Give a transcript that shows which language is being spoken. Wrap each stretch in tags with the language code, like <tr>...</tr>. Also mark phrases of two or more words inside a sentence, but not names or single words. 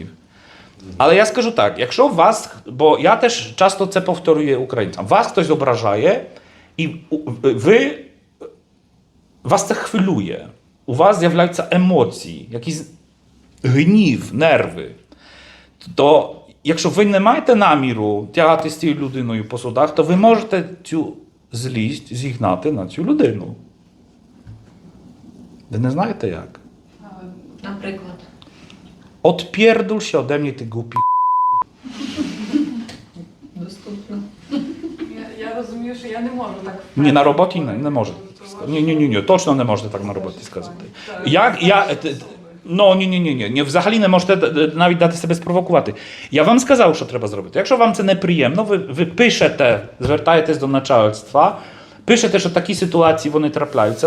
<uk>Але я скажу так, якщо вас, бо я теж часто це повторюю українцям, вас хтось ображає, і вас це хвилює, у вас з'являються емоції, якісь гнів, нерви, то якщо ви не маєте наміру тягати з цією людиною по судах, то ви можете цю злість зігнати на цю людину. Ви не знаєте як? Наприклад.</uk> <pl>Odpierdol się ode mnie, ty głupi.</pl> <uk>Доступно. Я розумію, що я не можу так. Ні, на роботі не можете. Ні, точно не можете так на роботі сказати. Ні, взагалі не можете навіть дати себе спровокувати. Я вам сказав, що треба зробити. Якщо вам це неприємно, ви пишете, звертаєтесь до начальства, пишете, що такі ситуації вони трапляються.</uk>